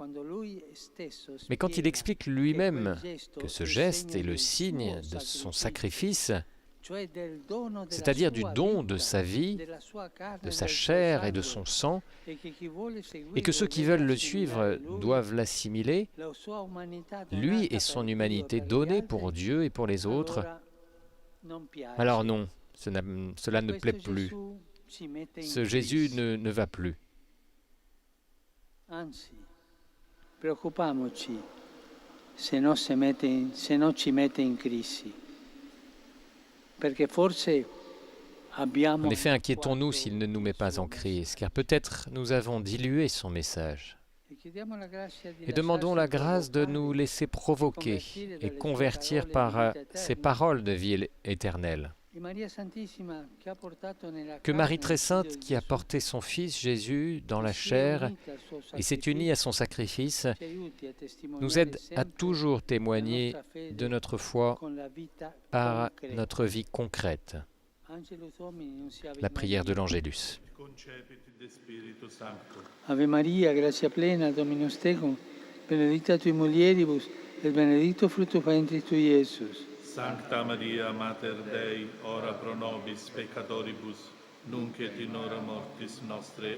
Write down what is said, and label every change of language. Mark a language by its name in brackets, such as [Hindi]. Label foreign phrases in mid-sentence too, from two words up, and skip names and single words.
[French] Mais quand il explique lui-même que ce geste est le signe de son sacrifice, c'est-à-dire du don de sa vie, de sa chair et de son sang, et que ceux qui veulent le suivre doivent l'assimiler, lui et son humanité donnée pour Dieu et pour les autres, alors non, cela ne plaît plus. Ce Jésus ne va plus. [Italian] Anzi, preoccupiamoci se non ci mette in crisi. Perché forse abbiamo... [French] En effet, inquiétons-nous s'il ne nous met pas en crise, car peut-être nous avons dilué son message. Et demandons la grâce de nous laisser provoquer et convertir par ces paroles de vie éternelle. Que Marie très sainte, qui a porté son Fils Jésus dans la chair et s'est unie à son sacrifice, nous aide à toujours témoigner de notre foi par notre vie concrète. La prière de l'Angélus. [Latin] Ave Maria, grazia plena, Dominus tecum, benedicta tui mulieribus, et benedictus fructus ventris tui, Iesus. Sancta Maria, Mater Dei, ora pro nobis peccatoribus, nunc et in hora mortis nostre.